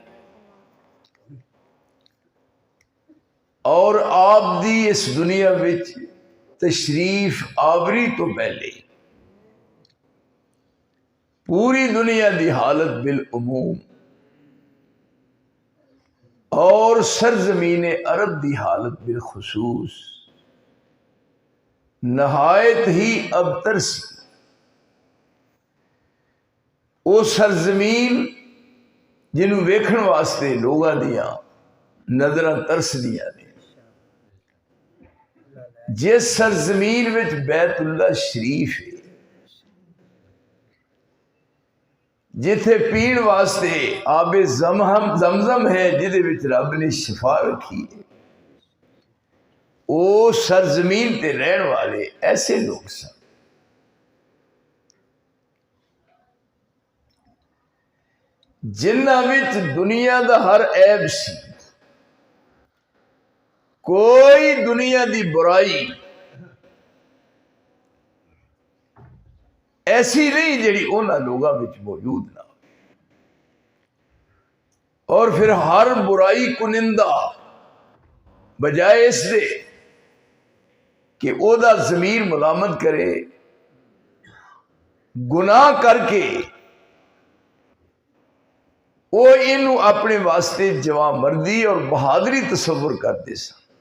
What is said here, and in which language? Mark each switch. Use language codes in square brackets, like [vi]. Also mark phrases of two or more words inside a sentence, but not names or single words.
[pa] اور آپ دی اس دنیا وچ تشریف آوری تو پہلے پوری دنیا دی حالت بالعموم اور سرزمین عرب دی حالت بالخصوص نہایت ہی ابتر سی وہ سرزمین جنہوں ویکھن واسطے لوگاں دیاں نظراں ترس دیاں نے جس سرزمین وچ بیت اللہ شریف ہے جتھے پین واسطے آب زمزم ہے جدے وچ رب نے شفا رکھی ہے وہ سرزمین تے رہن والے ایسے لوگ سن جنہاں وچ دنیا دا ہر عیب سی کوئی دنیا دی برائی ایسی نہیں جڑی انہاں لوگاں وچ موجود نہ اور پھر ہر برائی کنندہ بجائے اس دے کہ او دا ضمیر ملامت کرے گناہ کر کے وہ انہوں اپنے واسطے جوان مردی اور بہادری تصور کرتے سن